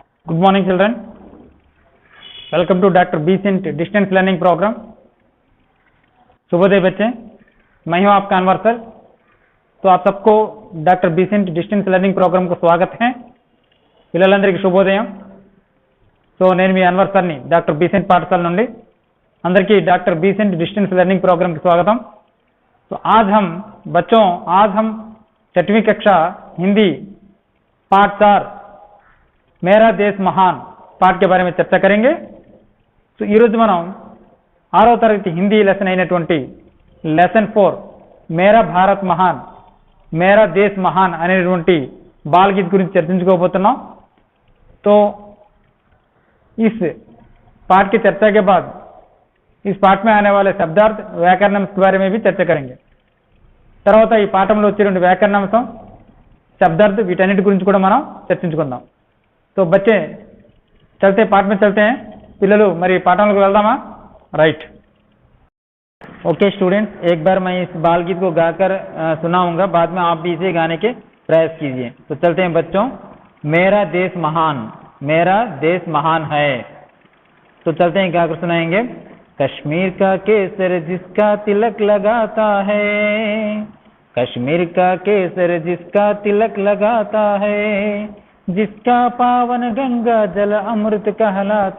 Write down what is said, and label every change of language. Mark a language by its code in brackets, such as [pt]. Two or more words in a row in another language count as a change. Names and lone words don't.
[en] Good morning children. Welcome to Dr. Becent Distance Learning Program. [hi] शुभोदय बच्चे, मैं हूं आपका अनवर सर। तो आप सबको डॉक्टर बीसेंट डिस्टेंस లెర్నింగ్ ప్రోగ్రామ్ को स्वागत है। [te] పిల్లలందరికీ శుభోదయం। సో నేను మీ అన్వర్ సర్ని డాక్టర్ బీసెంట్ పాఠశాల నుండి అందరికీ [hi] डॉक्टर बीसेंट डिस्टेंस लर्निंग प्रोग्राम की स्वागतम। तो आज हम बच्चों 7वीं कक्षा हिंदी पाठ 4 मेरा देश महान पाठ के बारे में चर्चा करेंगे। [te] तो మనం 6వ తరగతి హిందీ లెసన్ అయినటువంటి లెసన్ 4 मेरा भारत महान मेरा देश महान అనేటువంటి బాల్ గీత్ గురించి చర్చించుకోబోతున్నాం। [hi] तो इस पाठ की चर्चा के बाद इस पाठ में आने वाले शब्दार्थ व्याकरण के बारे में भी चर्चा करेंगे। [te] తర్వాత ఈ పాఠంలో వచ్చేటువంటి వ్యాకరణాంశం शब्दार्थ వీటన్నిటి గురించి కూడా మనం చర్చించుకుందాం। [hi] तो बच्चे चलते पाठ में चलते हैं। [te] पिల్లలు మరి పాఠంలోకి వెళ్దామా? [hi] राइट। [en] ok students, [hi] एक बार मैं इस बाल गीत को गाकर सुनाऊंगा, बाद में आप भी इसे गाने के प्रयास कीजिए। तो चलते हैं बच्चों। मेरा देश महान मेरा देश महान है। तो चलते हैं, गाकर सुनाएंगे। कश्मीर का केसर जिसका तिलक लगाता है, कश्मीर का केसर जिसका तिलक लगाता है, जिसका पावन गंगा जल अमृत कहलाता